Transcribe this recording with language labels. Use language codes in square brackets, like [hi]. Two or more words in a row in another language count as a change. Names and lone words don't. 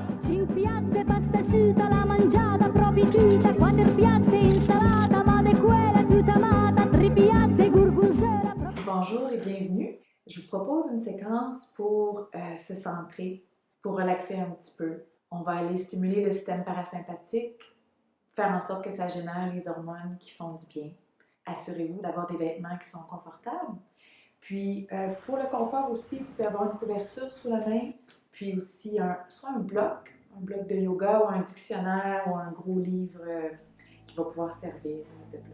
[it] Cinque piatte, pasta asciutta, la mangiata proprio tutta, quattro piatte, insalata, ma de quella tutta amata, tre piatte, gurgusera. [fr] Bonjour et bienvenue. Je vous propose une séquence pour se centrer, pour relaxer un petit peu. On va aller stimuler le système parasympathique, faire en sorte que ça génère les hormones qui font du bien. Assurez-vous d'avoir des vêtements qui sont confortables. Puis, pour le confort aussi, vous pouvez avoir une couverture sous la main, puis aussi soit un bloc de yoga ou un dictionnaire ou un gros livre qui va pouvoir servir de bloc.